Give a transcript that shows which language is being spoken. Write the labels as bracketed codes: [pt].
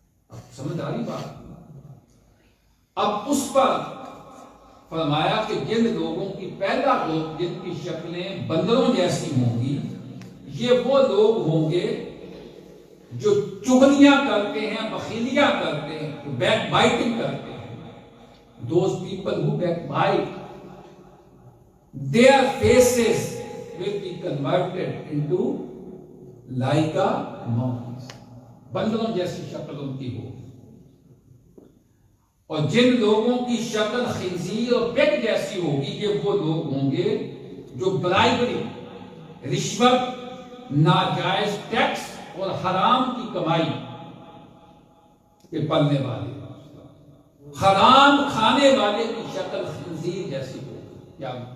[hi] अब समझ आ रही बात? अब उस पर फरमाया कि जिन लोगों की, पहला ग्रुप जिनकी शक्लें बंदरों जैसी होंगी, ये वो लोग होंगे जो चुगलियां करते हैं, बखीलियां करते हैं, बैक बाइटिंग करते हैं. [en] Those people who backbite, their faces will be converted into like a monkeys. [hi] बंदरों जैसी शक्ल उनकी होगी. और जिन लोगों की शक्ल खिंजीर और पेट जैसी होगी, ये वो लोग होंगे जो ब्राइबरी, रिश्वत, नाजायज टैक्स और हराम की कमाई के पलने वाले, हराम खाने वाले की शक्ल खिंजीर जैसी होगी. क्या?